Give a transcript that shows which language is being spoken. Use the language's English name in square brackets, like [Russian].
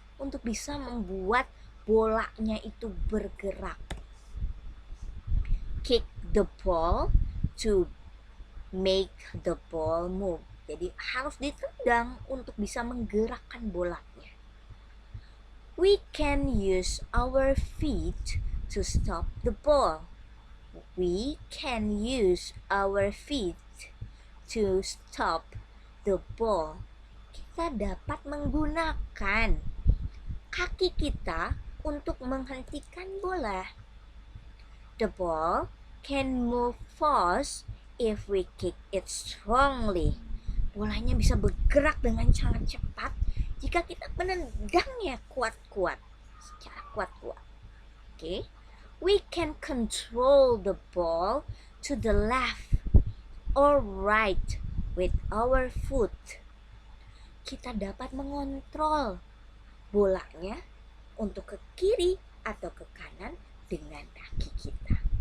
[Indonesian] Untuk bisa membuat bolanya itu bergerak. [English] Kick the ball to make the ball move. [Indonesian] Jadi harus ditendang untuk bisa menggerakkan bolanya. [English] We can use our feet to stop the ball. We can use our feet to stop the ball. [Indonesian] Kita dapat menggunakan kaki kita untuk menghentikan bola. [English] The ball can move fast if we kick it strongly. [Indonesian] Bolanya bisa bergerak dengan sangat cepat jika kita menendangnya kuat-kuat, secara kuat-kuat. [English] Okay, we can control the ball to the left or right with our foot, [Indonesian] kita dapat mengontrol bolanya untuk ke kiri atau ke kanan dengan kaki kita.